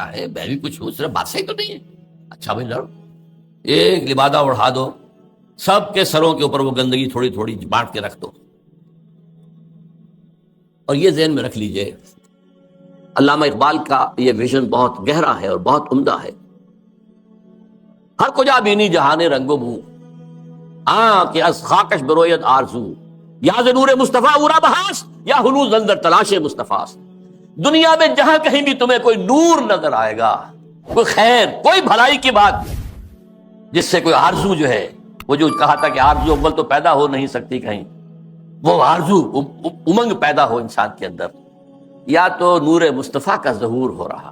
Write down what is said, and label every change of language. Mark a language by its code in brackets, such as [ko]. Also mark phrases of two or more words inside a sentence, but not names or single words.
[ur] میں بھی کچھ ہوں، صرف بادشاہی تو نہیں ہے. اچھا بھائی لڑو، ایک لبادہ اڑا دو، سب کے سروں کے اوپر وہ گندگی تھوڑی تھوڑی بانٹ کے رکھ دو. اور یہ ذہن میں رکھ لیجئے، علامہ اقبال کا یہ ویژن بہت گہرا ہے اور بہت عمدہ ہے. [fa] ہر کجا بینی جہان رنگ و بو، کہ از خاکش برویت آرزو، یا ز نور مصطفیٰ اورا بہاس، یا ہنوز اندر تلاش مصطفیٰ. [ur] دنیا میں جہاں کہیں بھی تمہیں کوئی نور نظر آئے گا، کوئی خیر، کوئی بھلائی کی بات، جس سے کوئی آرزو جو ہے، وہ جو کہا تھا کہ آرزو اول تو پیدا ہو نہیں سکتی کہیں، وہ آرزو امنگ پیدا ہو انسان کے اندر، یا تو نور مصطفیٰ کا ظہور ہو رہا ہے.